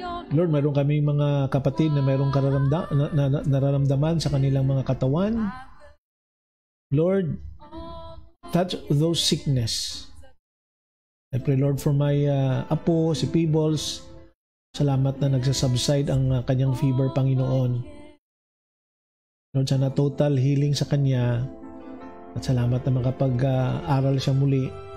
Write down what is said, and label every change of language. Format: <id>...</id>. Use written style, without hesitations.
<tl>Lord, mayroon kaming mga kapatid na mayroong nararamdaman sa kanilang mga katawan.</tl> <en>Lord, touch those sickness. I pray, Lord, for my apo, si Peebles.</en> <tl>Salamat na nagsasubside ang kanyang fever, Panginoon. Lord, sana</tl> <en>total healing</en> <tl>sa kanya. At salamat na makapag-aral siya muli.</tl>